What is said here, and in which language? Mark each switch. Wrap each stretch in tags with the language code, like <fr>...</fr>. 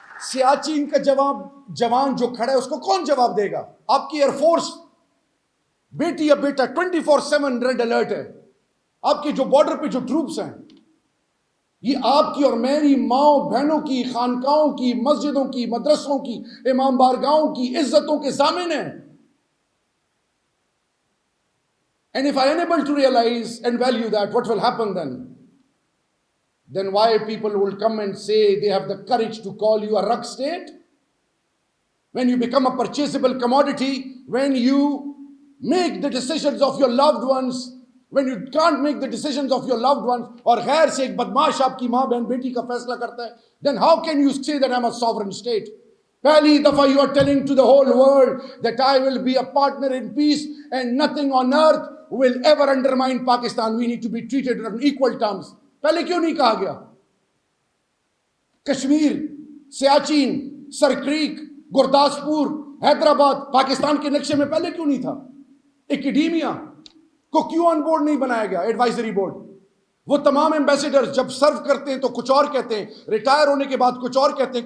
<ur>سیاچین کا جوان جو کھڑا ہے اس کو کون جواب دے گا؟ آپ کی ایئر فورس بیٹی یا بیٹا 24/7 ریڈ الرٹ ہے. آپ کے جو بارڈر پہ جو ٹروپس ہیں, یہ آپ کی اور میری ماؤں بہنوں کی, خانقاہوں کی, مسجدوں کی, مدرسوں کی, امام بارگاہوں کی عزتوں کے ضامن ہیں.</ur> <en>And if I am unable to realize and value that, what will happen then? Then why people will come and say they have the courage to call you a rug state? When you become a purchasable commodity, when you make the decisions of your loved ones, when you can't make the decisions of your loved ones,</en> <ur>اور غیر سے ایک بدماش آپ کی ماں بہن بیٹی کا فیصلہ کرتا ہے,</ur> <en>then how can you say that I'm a sovereign state?</en> <ur>پہلی دفعہ</ur> <en>you are telling to the whole world that I will be a partner in peace and nothing on earth will ever undermine Pakistan. We need to be treated on equal terms.</en> <ur>پہلے کیوں نہیں کہا گیا؟ کشمیر, سیاچین, سرکریک, گرداسپور, حیدرآباد پاکستان کے نقشے میں پہلے کیوں نہیں تھا؟ ایکیڈیمیا کو کیوں آن بورڈ نہیں بنایا گیا, ایڈوائزری بورڈ؟ وہ تمام ایمبیسیڈر جب سرو کرتے ہیں تو کچھ اور کہتے ہیں, ریٹائر ہونے کے بعد کچھ اور کہتے ہیں.</ur>